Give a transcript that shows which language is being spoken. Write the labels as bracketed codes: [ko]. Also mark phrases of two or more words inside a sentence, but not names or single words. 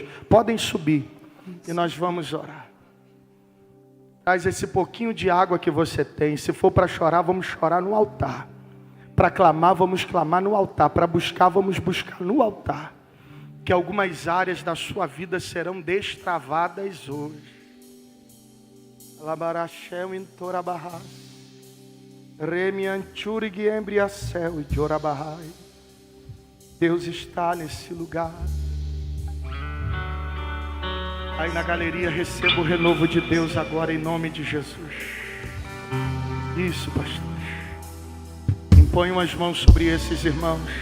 [pt] Podem subir e nós vamos orar. Traz esse pouquinho de água que você tem. Se for para chorar, vamos chorar no altar. Para clamar, vamos clamar no altar. Para buscar, vamos buscar no altar. Que algumas áreas da sua vida serão destravadas hoje. Alabarachel em Torabahai. Remianchurig embriacel e Jorabahai. Deus está nesse lugar. Aí na galeria receba o renovo de Deus agora em nome de Jesus. Isso, pastor. Imponham as mãos sobre esses irmãos.